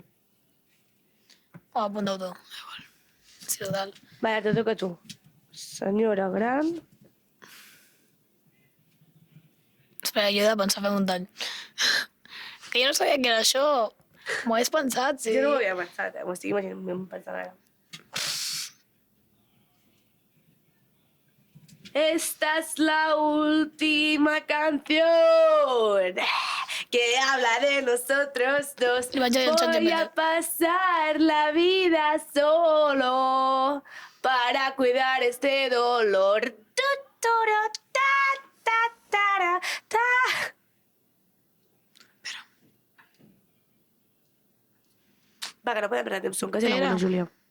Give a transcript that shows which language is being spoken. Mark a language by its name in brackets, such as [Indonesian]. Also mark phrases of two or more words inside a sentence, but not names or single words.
[Catalan] O apunta-ho tu. Sí, total. [Spanish] Vale, te toca a tu. [Catalan] Senyora gran... Espera, jo he de pensar fem un tall. Que jo no sabia que era això. M'ho hagués pensat, sí. Jo no ho havia pensat, m'ho estic imaginant pensant ara. [Spanish] Esta es la última canción que habla de nosotros dos. [Catalan] Li vaig dir al ChatGPT. [Spanish] Voy a pasar la vida solo para cuidar este dolor. Tu, turu, ta, ta, tara, ta. [Catalan] Va, que no podem perdre temps, som quasi a la Espera. bona, Júlia.